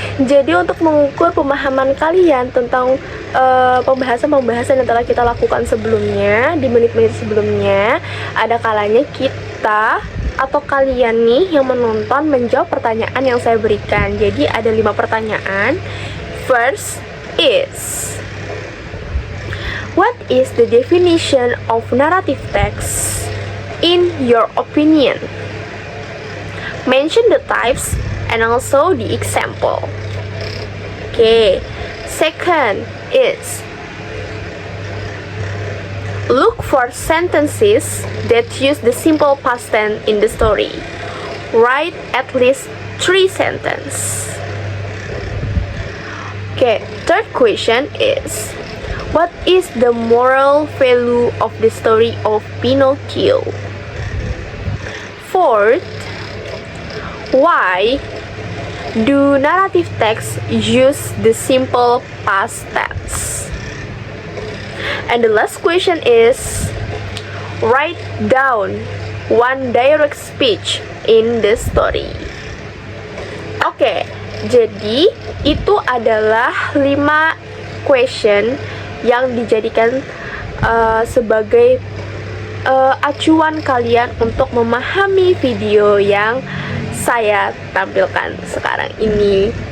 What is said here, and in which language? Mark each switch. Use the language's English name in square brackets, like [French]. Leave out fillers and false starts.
[Indonesian] Jadi untuk mengukur pemahaman kalian tentang pembahasan-pembahasan yang telah kita lakukan sebelumnya, di menit-menit sebelumnya, ada kalanya kita atau kalian nih yang menonton menjawab pertanyaan yang saya berikan. Jadi ada 5 pertanyaan. [English] First is, what is the definition of narrative text in your opinion? Mention the types and also the example. Okay. Second is, look for sentences that use the simple past tense in the story. Write at least 3 sentences. Okay. Third question is, What is the moral value of the story of Pinocchio? Fourth, why do narrative texts use the simple past tense? And the last question is, write down one direct speech in the story. [Indonesian] Oke, jadi itu adalah 5 question yang dijadikan sebagai acuan kalian untuk memahami video yang saya tampilkan sekarang ini.